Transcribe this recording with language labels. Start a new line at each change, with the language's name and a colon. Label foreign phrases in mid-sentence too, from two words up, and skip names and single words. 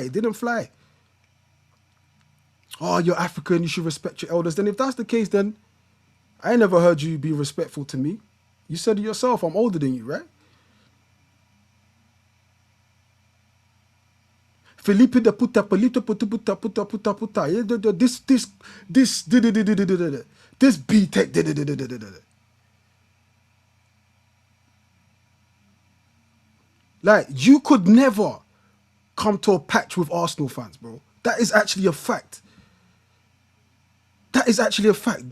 English: It didn't fly. Oh, you're African, you should respect your elders. Then if that's the case, then I ain't never heard you be respectful to me. You said it yourself, I'm older than you, right?
Spanish: Felipe de puta, palito puta puta.
English: This B-Tech. Like, you could never come to a patch with Arsenal fans, bro. That is actually a fact. That is actually a fact.